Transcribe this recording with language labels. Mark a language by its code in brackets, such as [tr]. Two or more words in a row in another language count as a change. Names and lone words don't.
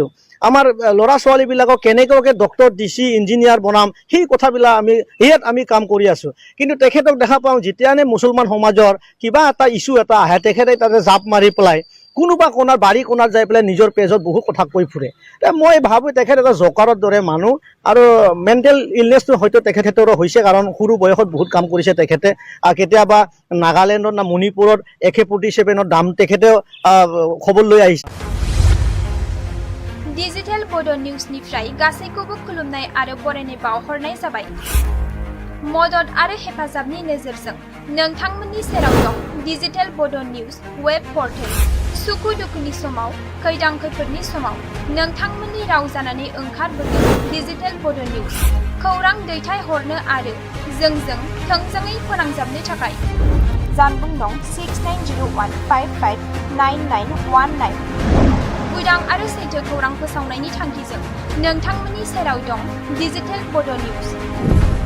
[as] আমাৰ ল'ৰা ছোৱালীবিলাকক কেনেকৈ ডক্টৰ DC ইঞ্জিনিয়াৰ বনাম সেই কথাবিলাক ইয়াত আমি কাম কৰি আছোঁ কিন্তু তেখেতক দেখা পাওঁ যেতিয়ানে মুছলমান সমাজৰ কিবা এটা ইছ্যু এটা আহে তেখেতে তাতে জাপ মাৰি পেলাই কোনোবা কোণাৰ বাৰী কোণাৰ যাই পেলাই নিজৰ পেজত বহুত কথা কৈ ফুৰে মই ভাবোঁ তেখেত এটা জকাৰৰ দৰে মানুহ আৰু [en] mental illness [as] হয়তো তেখেতৰো হৈছে কাৰণ সৰু বয়সত বহুত কাম কৰিছে তেখেতে কেতিয়াবা নাগালেণ্ডত না মণিপুৰত AK-47ৰ দাম তেখেতেও খবৰ লৈ আহিছে [brx] डिजिटेल बड' निउजनिफ्राय गासैखौबो खुलुमनाय आरो बरायनाय बावहरनाय जाबाय मदद आरो हेफाजाबनि नोजोरजों नोंथांमोननि सेराव दं डिजिटेल बड' निउज [en] web portal [brx] सुखु दुखुनि समाव खैदां खैफोदनि समाव नोंथांमोननि राव जानानै ओंखारबोगोन डिजिटेल बड' निउज खौरां दैथायहरनो आरो जोंजों थोंजोङै फोनांजाबनो थाखाय जानबुं दं 6901559919 उदां आरो सैथो खौरां फोसावनायनि थांखिजों नोंथांमोननि सेराव दं डिजिटेल बड' निउज